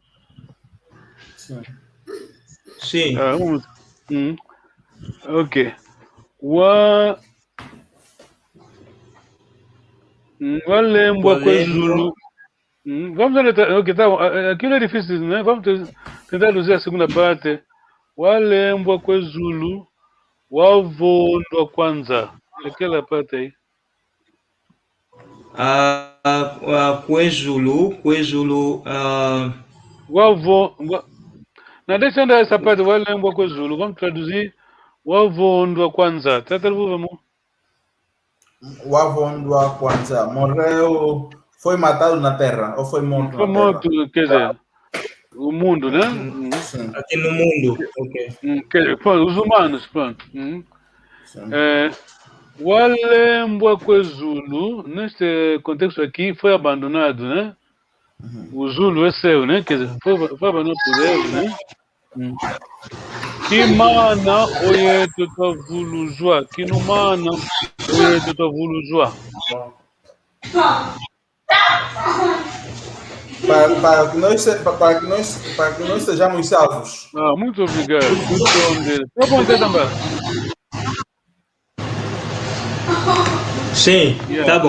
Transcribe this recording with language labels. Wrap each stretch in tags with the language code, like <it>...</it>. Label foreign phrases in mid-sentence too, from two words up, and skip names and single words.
<pt>Sim. Um momento. Ok.</pt> <kg>Walembwa kwezulu.</kg> <pt>Vamos tentar. Ok, tá bom. Aquilo é difícil, né? Vamos tentar traduzir a segunda parte.</pt> <kg>Walembwa kwezulu. Wavondwa kwanza.</kg> <pt>Aquela parte aí. Kwezulu. Na deixa andar essa parte,</pt> <kg>walembwa kwezulu.</kg> <pt>Vamos traduzir.</pt> <kg>Wavondwa kwanza.</kg> <pt>Vamos. O</pt> <kg>Avondua Kwanza</kg> <pt>morreu. Foi matado na terra ou foi morto Foi na terra? morto, quer dizer, o mundo, né? Sim. Aqui no mundo. Ok. Quer dizer, os humanos, pronto. Sim.</pt> <kg>Walembwa kwezulu,</kg> <pt>neste contexto aqui, foi abandonado, né? O Zulu é seu, né? Quer dizer, foi abandonado por ele, né?</pt> <kg>Kimana oyeto tavuluzwa. Kinumana oyeto tavuluzwa.</kg> <pt>Para que nós sejamos salvos. Muito obrigado. Tá bom, então, também. Sim, tá bom.</pt>